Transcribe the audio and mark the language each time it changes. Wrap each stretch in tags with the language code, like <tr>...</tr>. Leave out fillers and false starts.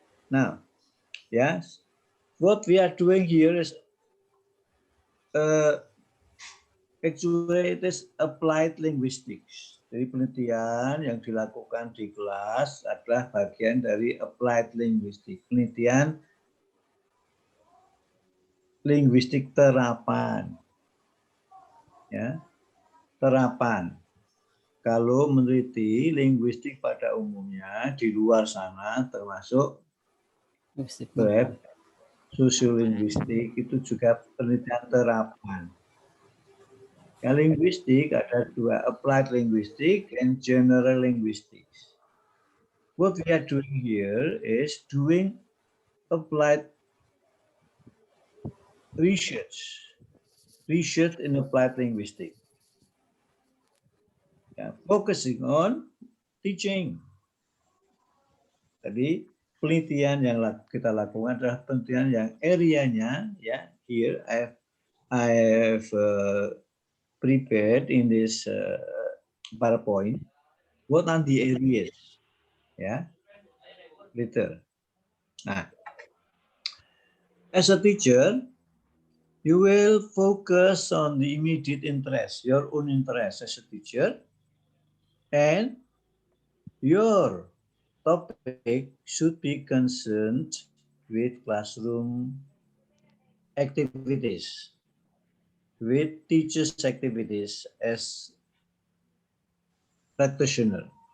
<en>Now, yes, what we are doing here is actually it is applied linguistics.</en> <id>Jadi penelitian yang dilakukan di kelas adalah bagian dari applied linguistics. Penelitian linguistik terapan. Ya. Terapan. kalau meneliti linguistik pada umumnya di luar sana termasuk web, sosiolinguistik itu juga penelitian terapan. Ya, linguistik ada dua,</id> <en>applied linguistic and general linguistics. What we are doing here is doing applied research in applied linguistics. Ya, focusing on teaching.</en> <id>Tadi penelitian yang kita lakukan adalah penelitian yang area-nya, ya,</id> <en>here I've prepared in this PowerPoint. What are the areas? Ya, later. Nah, as a teacher, you will focus on the immediate interest, your own interest as a teacher, and your topic should be concerned with classroom activities, with teachers' activities as practitioner.</en>